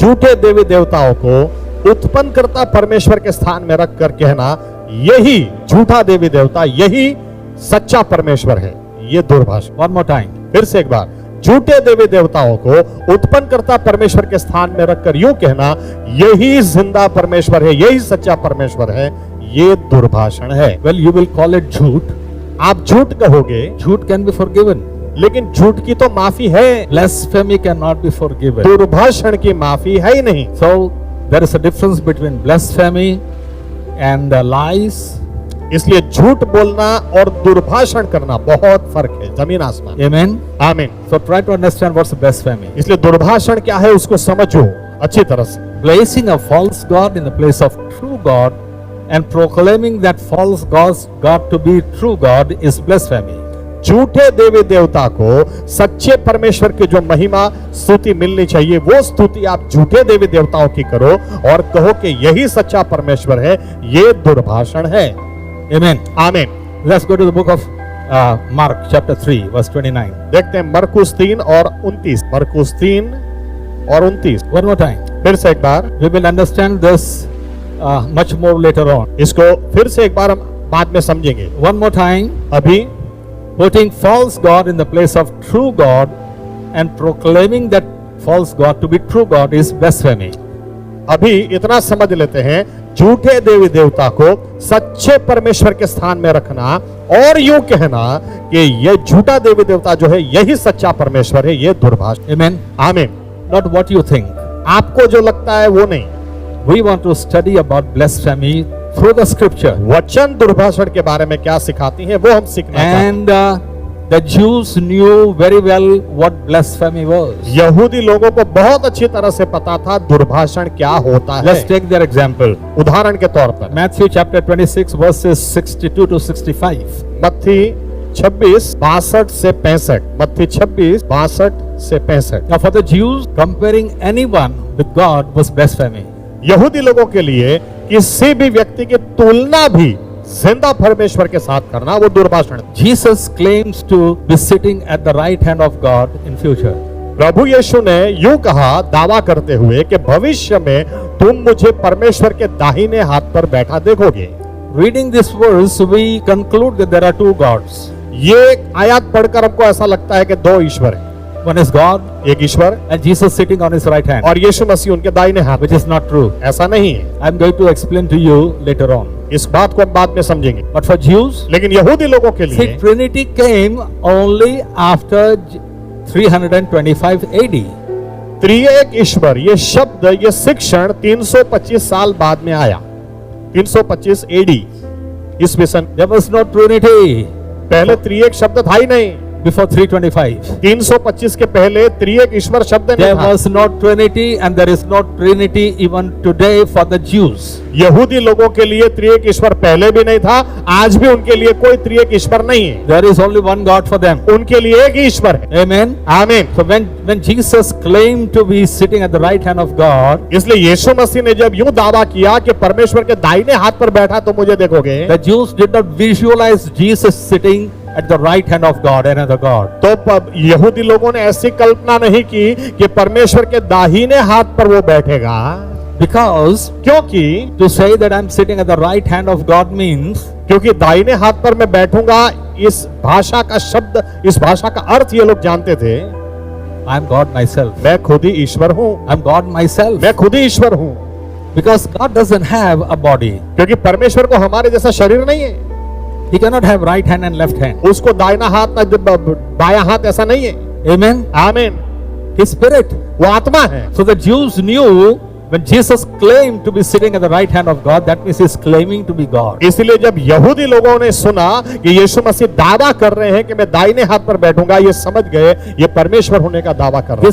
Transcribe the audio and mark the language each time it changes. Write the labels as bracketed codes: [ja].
[hi] झूठे देवी देवताओं को उत्पन्न करता परमेश्वर के स्थान में रख कर कहना, यही झूठा देवी देवता, यही सच्चा परमेश्वर है, ये दुर्भाषण। [en] One more time. [hi] फिर से एक बार, झूठे देवी देवताओं को उत्पन्न करता परमेश्वर के स्थान में रखकर यूं कहना, यही जिंदा परमेश्वर है, यही सच्चा परमेश्वर है, ये दुर्भाषण है। [en] Well, you will call it झूठ. [hi] आप झूठ कहोगे, [en] झूठ can be forgiven. [hi] लेकिन झूठ की तो माफी है, [en] Blasphemy cannot be forgiven. [hi] दुर्भाषण की माफी है ही नहीं। [en] So there is a difference between blasphemy and lies. [hi] इसलिए झूठ बोलना और दुर्भाषण करना बहुत फर्क है, जमीन आसमान। [en] Amen. [hi] आमीन। [en] So try to understand what's blasphemy. [hi] इसलिए दुर्भाषण क्या है उसको समझो अच्छी तरह से। [en] Placing a false God in the place of true God and proclaiming that false God to be true God is blasphemy. [hi] झूठे देवी देवता को सच्चे परमेश्वर की जो महिमा स्तुति मिलनी चाहिए, वो स्तुति आप झूठे देवी देवताओं की करो और कहो कि यही सच्चा परमेश्वर है, ये दुर्भाषण है। [en] Amen. [hi] आमीन। [en] Let's go to the book of Mark chapter 3 verse 29. [hi] देखते हैं मरकुस 3 और 29। मरकुस 3 और 29। [en] One more time. [hi] फिर से एक बार, [en] We will understand this much more later on. [hi] इसको फिर से एक बार हम बाद में समझेंगे। [en] One more time. [hi] अभी [en] Putting false God in the place of true God and proclaiming that false God to be true God is blasphemy. [hi] अभी इतना समझ लेते हैं, झूठे देवी देवता को सच्चे परमेश्वर के स्थान में रखना और यूं कहना कि ये झूठा देवी देवता जो है यही सच्चा परमेश्वर है, ये दुर्भाषण। [en] Amen. [hi] आमीन। [en] Not what you think. [hi] आपको जो लगता है वो नहीं। [en] We want to study about blasphemy through the scripture. [hi] वचन दुर्भाषण के बारे में क्या सिखाती है वो हम सीखना चाहते हैं। [en] And the Jews knew very well what blasphemy was. [hi] यहूदी लोगों को बहुत अच्छी तरह से पता था दुर्भाषण क्या होता है। [en] Let's take their example. [hi] उदाहरण के तौर पर [en] Matthew chapter 26 verses 62 to 65. [hi] मत्ती 26 62 से 65। मत्ती 26 62 से 65। [en] Now for the Jews, comparing anyone with God was blasphemy. [hi] यहूदी लोगों के लिए किसी भी व्यक्ति की तुलना भी जिंदा परमेश्वर के साथ करना वो दुर्भाषण। [en] Jesus claims to be sitting at the right hand of God in future. [hi] प्रभु यीशु ने यूं कहा दावा करते हुए कि भविष्य में तुम मुझे परमेश्वर के दाहिने हाथ पर बैठा देखोगे। [en] Reading this verse, we conclude that there are two gods. [hi] ये आयत पढ़कर हमको ऐसा लगता है कि दो ईश्वर हैं, [en] One is God [hi] एक ईश्वर [en] and Jesus sitting on his right hand, [hi] और यीशु मसीह उनके दाहिने हाथ। [en] which is not true. [hi] ऐसा नहीं है, [en] I'm going to explain to you later on. [hi] इस बात को हम बाद में समझेंगे। [en] But for Jews, [hi] लेकिन यहूदी लोगों के [en] see, [hi] लिए [en] Trinity came only after 325 AD. [hi] त्रिएक ईश्वर ये शब्द ये शिक्षण 325 साल बाद में आया। 325 एडी ईस्वी सन। [en] There was no Trinity [hi] पहले त्रिएक शब्द था ही नहीं। [en] before 325. [hi] 325 के पहले त्रिएक ईश्वर शब्द नहीं [en] There [hi] था। [en] was no Trinity and there is no Trinity even today for the Jews. [hi] यहूदी लोगों के लिए त्रिएक ईश्वर पहले भी नहीं था, आज भी उनके लिए कोई त्रिएक ईश्वर नहीं है। [en] There is only one God for them. [hi] उनके लिए एक ही ईश्वर है। [en] Amen. [hi] आमीन। [en] So when Jesus claimed to be sitting at the right hand of God, [hi] इसलिए यीशु मसीह ने जब यूं दावा किया कि परमेश्वर के दाहिने हाथ पर बैठा तो मुझे देखोगे, [en] the Jews did not visualize Jesus sitting at the right hand of God, another God. [hi] तो यहूदी लोगों ने ऐसी कल्पना नहीं की कि परमेश्वर के दाहिने हाथ पर वो बैठेगा, [en] Because [hi] क्योंकि [en] to say that I'm sitting at the right hand of God means [hi] क्योंकि दाहिने हाथ पर मैं बैठूंगा, इस भाषा का शब्द, इस भाषा का अर्थ ये लोग जानते थे, [en] I'm God myself. [hi] मैं खुद ही ईश्वर हूँ, [en] I'm God myself. [hi] मैं खुद ही ईश्वर हूँ। [en] Because God doesn't have a body. [hi] क्योंकि परमेश्वर को हमारे जैसा शरीर नहीं है, [en] He cannot have right hand and left hand. [hi] उसको दाहिना हाथ ना बायां हाथ ऐसा नहीं है। [en] Amen. [hi] आमीन। [en] His spirit. [hi] वो आत्मा है। [en] So the Jews knew when Jesus claimed to be sitting at the right hand of God, that means he's claiming to be God. [hi] इसलिए जब यहूदी लोगों ने सुना कि यीशु मसीह दावा कर रहे हैं कि मैं दाहिने हाथ पर बैठूंगा, ये समझ गए ये परमेश्वर होने का दावा कर रहे हैं।